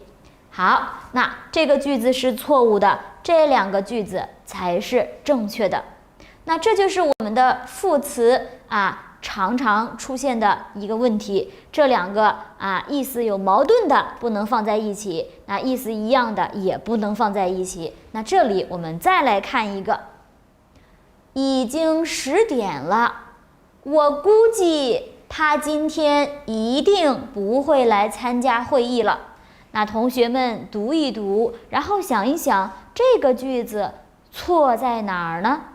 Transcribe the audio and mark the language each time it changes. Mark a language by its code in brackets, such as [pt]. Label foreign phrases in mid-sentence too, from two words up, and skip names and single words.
[zh] 好，那這個句子是錯誤的，這兩個句子才是正確的。那這就是我們的副詞啊，常常出現的一個問題，這兩個啊意思有矛盾的不能放在一起，那意思一樣的也不能放在一起。那這裡我們再來看一個，已經10點了，我估計他今天一定不會來參加會議了。那同學們讀一讀，然後想一想這個句子錯在哪兒呢？